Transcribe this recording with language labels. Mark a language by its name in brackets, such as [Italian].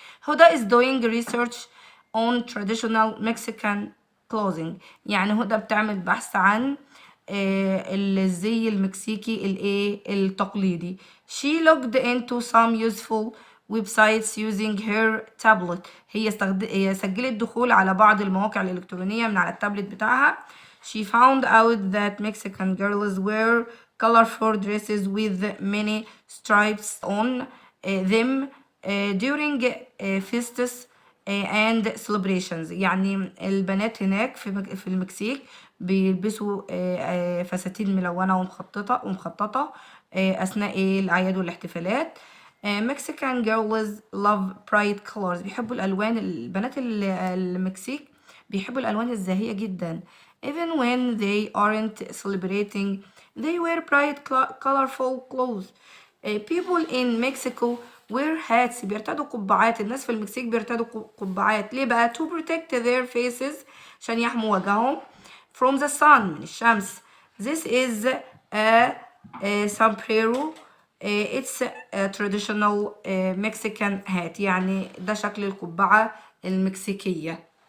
[Arabic] هدى [English] is doing research on traditional Mexican clothing، [Arabic] يعني هدى بتعمل بحث عن الزي المكسيكي الايه التقليدي. [English] she looked into some useful websites using her tablet، [Arabic] هي سجلت دخول على بعض المواقع الإلكترونية من على التابلت بتاعها. [English] she found out that Mexican girls wear colorful dresses with many stripes on them during feasts and celebrations، [Arabic] يعني البنات هناك في المكسيك بيلبسوا فساتين ملونة ومخططة أثناء الأعياد والاحتفالات. [English] Mexican girls love bright colors، [Arabic] بيحبوا الألوان. البنات المكسيك بيحبوا الألوان الزاهية جدا. [English] even when they aren't celebrating they wear bright colorful clothes. people in Mexico wear hats، [Arabic] بيرتدوا قبعات. الناس في المكسيك بيرتدوا قبعات. ليه بقى؟ [English] to protect their faces، [Arabic] عشان يحموا وجههم [English] from the sun، [Arabic] من الشمس. [English] this is a sombrero. it's a traditional Mexican hat، [Arabic] يعني ده شكل القبعة المكسيكية.